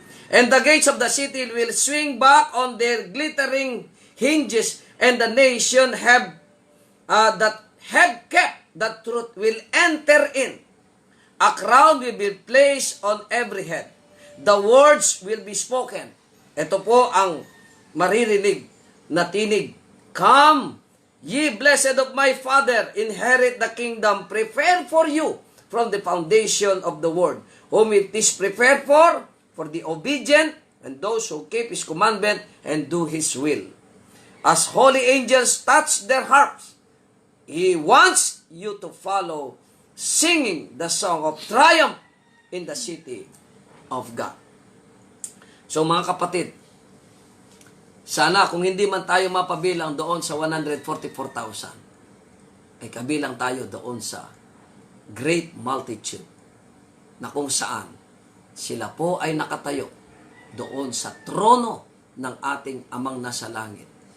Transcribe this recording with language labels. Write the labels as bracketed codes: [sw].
[en] And the gates of the city will swing back on their glittering hinges, and the nation that have kept the truth will enter in. A crown will be placed on every head. The words will be spoken. [tl] Ito po ang maririnig na tinig. [en] Come, ye blessed of my Father, inherit the kingdom prepared for you from the foundation of the world. Whom it is prepared for the obedient and those who keep His commandment and do His will. As holy angels touch their harps, He wants you to follow, singing the song of triumph in the city of God. [tl] So mga kapatid, sana kung hindi man tayo mapabilang doon sa 144,000, ay kabilang tayo doon sa [en] great multitude [tl] na kung saan sila po ay nakatayo doon sa trono ng ating Amang nasa langit.